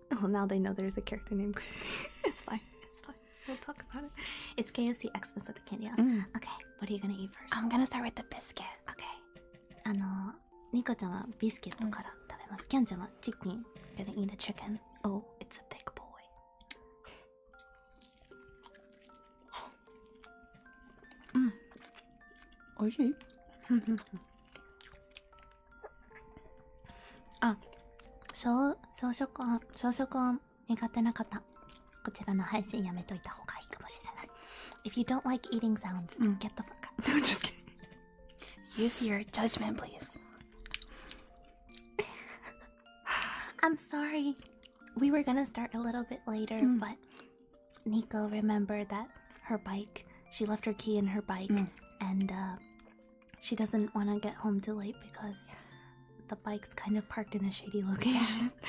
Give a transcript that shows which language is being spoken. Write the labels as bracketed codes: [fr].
[en] Well, now they know there's a character named Christy. It's fine. We'll talk about it. It's KFC Xmas at the Candy House. Okay. What are you gonna eat first? I'm gonna start with the biscuit. Okay. [ja] ニコちゃんはビスケットから食べます。キャンちゃんはチキン。 [en] Gonna eat a chicken. Oh, it's a big boy. [ja] おいしい？朝食は苦手な方、こちらの配信やめといた方がいいかもしれない。 [en] If you don't like eating sounds, get the fuck out. No, just kidding. Use your judgment, please. I'm sorry. we were gonna start a little bit later, but Nico remembered that her bike, she left her key in her bike, and she doesn't want to get home too late because the bike's kind of parked in a shady location.